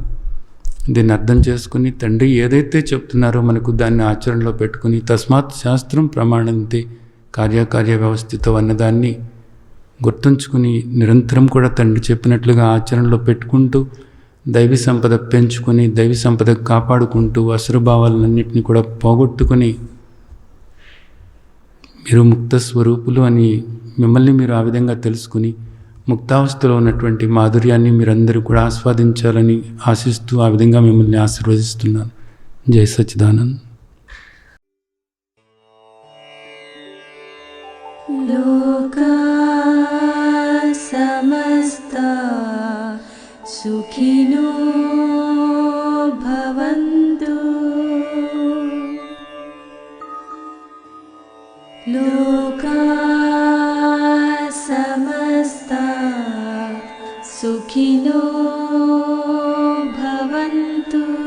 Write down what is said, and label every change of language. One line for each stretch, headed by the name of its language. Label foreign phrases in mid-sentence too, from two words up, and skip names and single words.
Telugu: దీన్ని అర్థం చేసుకుని తండ్రి ఏదైతే చెప్తున్నారో మనకు దాన్ని ఆచరణలో పెట్టుకుని
Sanskrit: తస్మాత్ శాస్త్రం ప్రమాణంతే కార్యకార్య వ్యవస్థితో
Telugu: అన్నదాన్ని గుర్తుంచుకుని నిరంతరం కూడా తండ్రి చెప్పినట్లుగా ఆచరణలో పెట్టుకుంటూ దైవీ సంపద పెంచుకొని దైవీ సంపద కాపాడుకుంటూ అసురభావాలన్నింటినీ కూడా పోగొట్టుకుని మీరు ముక్త స్వరూపులు అని మిమ్మల్ని మీరు ఆ విధంగా తెలుసుకుని ముక్తావస్థలో ఉన్నటువంటి మాధుర్యాన్ని మీరందరూ కూడా ఆస్వాదించాలని ఆశిస్తూ ఆ విధంగా మిమ్మల్ని ఆశీర్వదిస్తున్నాను. జై సచ్చిదానంద్.
Sanskrit: లోకా సమస్తా సుఖినో భవంతు. లోకా సమస్తా సుఖినో భవంతు.